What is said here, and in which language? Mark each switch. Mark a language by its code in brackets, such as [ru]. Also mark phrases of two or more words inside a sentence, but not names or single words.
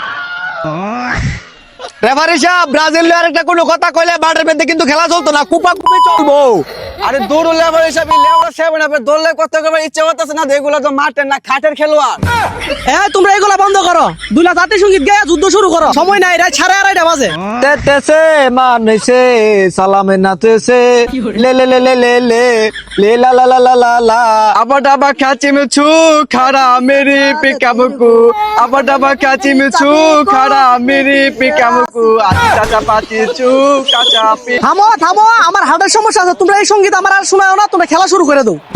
[bn] রেফারি সাহেব ব্রাজিল আরেকটা কোনো কথা কইলে মাঠের মধ্যে কিন্তু খেলা চলতো না, কুপাকুপি চলবো। আরে দৌড় লেবার হিসাব লেবরা সাহেব না দৌড়লে কত করে ইচ্ছে করতেছে না, এগুলো তো মাঠের না খাটের খেলোয়াড়। হ্যাঁ তোমরা এগুলা বন্ধ করো, দুলা জাতীয় সঙ্গীত গায়ে যুদ্ধ শুরু করো, সময় নাই, রাত 2:30 বাজে। তেতেছে মানেছে সালামে নাচেছে লে লে লে লে লে লে লে লা লা লা লা লা লা আবার ডাবা খাচি মেছু খারা মেরি পিকাবুকু আবার ডাবা খাচি মেছু খারা মেরি পিকাবুকু আতি চাচা পাতি চু কাচা পি। থামো থামো, আমার হার্টের সমস্যা আছে, তোমরা এই সঙ্গীত আমার আর শোনাও না, তোমরা খেলা শুরু করে দাও।